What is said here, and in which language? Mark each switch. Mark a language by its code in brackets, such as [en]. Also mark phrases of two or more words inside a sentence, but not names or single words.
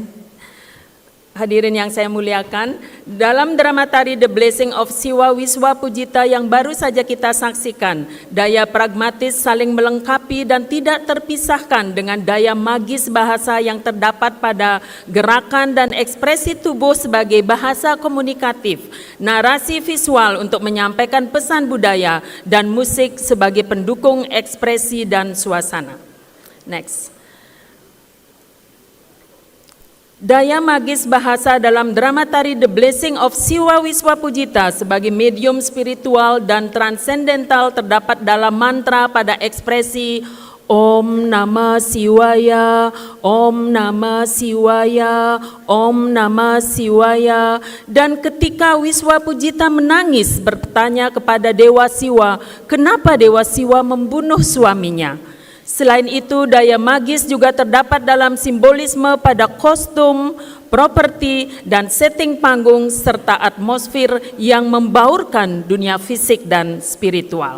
[id] Hadirin yang saya muliakan, dalam drama tari The Blessing of Siwa Wiswa Pujita yang baru saja kita saksikan, daya pragmatis saling melengkapi dan tidak terpisahkan dengan daya magis bahasa yang terdapat pada gerakan dan ekspresi tubuh sebagai bahasa komunikatif, narasi visual untuk menyampaikan pesan budaya, dan musik sebagai pendukung ekspresi dan suasana. Next. Daya magis bahasa dalam drama tari The Blessing of Siwa Wiswa Pujita sebagai medium spiritual dan transendental terdapat dalam mantra pada ekspresi [sa] Om Namah Siwaya, Om Namah Siwaya, Om Namah Siwaya. [id] Dan ketika Wiswa Pujita menangis bertanya kepada Dewa Siwa, kenapa Dewa Siwa membunuh suaminya? Selain itu, daya magis juga terdapat dalam simbolisme pada kostum, properti, dan setting panggung, serta atmosfer yang membaurkan dunia fisik dan spiritual.